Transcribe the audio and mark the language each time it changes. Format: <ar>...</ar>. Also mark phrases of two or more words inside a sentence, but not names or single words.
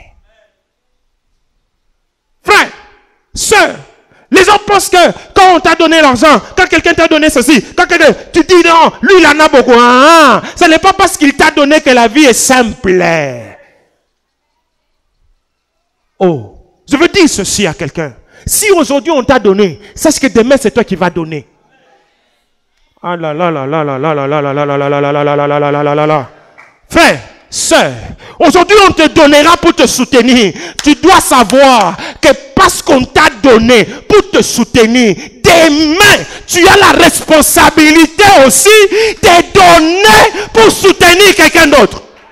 <fr>Frère, sœur, les gens pensent que quand on t'a donné l'argent, quand quelqu'un t'a donné ceci, quand tu dis non, lui il en a beaucoup. Ce n'est pas parce qu'il t'a donné que la vie est simple. Oh, je veux dire ceci à quelqu'un. Si aujourd'hui on t'a donné, sache que demain c'est toi qui vas donner. Ah là là là là là là là là là là là là là là là là là là là. Frère, sœur, aujourd'hui on te donnera pour te soutenir. Tu dois savoir que parce qu'on t'a donné pour te soutenir, demain tu as la responsabilité aussi de donner pour soutenir quelqu'un d'autre.</fr>